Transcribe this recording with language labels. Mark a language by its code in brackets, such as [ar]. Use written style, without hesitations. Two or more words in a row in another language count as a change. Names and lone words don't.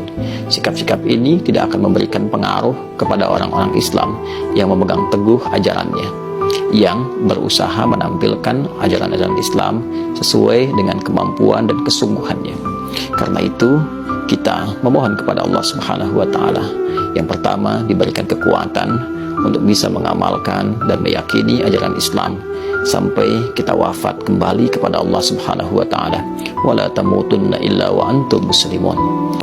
[id] Sikap-sikap ini tidak akan memberikan pengaruh kepada orang-orang Islam yang memegang teguh ajarannya, yang berusaha menampilkan ajaran-ajaran Islam sesuai dengan kemampuan dan kesungguhannya. Karena itu kita memohon kepada Allah [ar] سبحانه وتعالى, [id] yang pertama diberikan kekuatan untuk bisa mengamalkan dan meyakini ajaran Islam sampai kita wafat kembali kepada Allah [ar] سبحانه وتعالى. ولا تموتن إلا وأنتم مسلمون.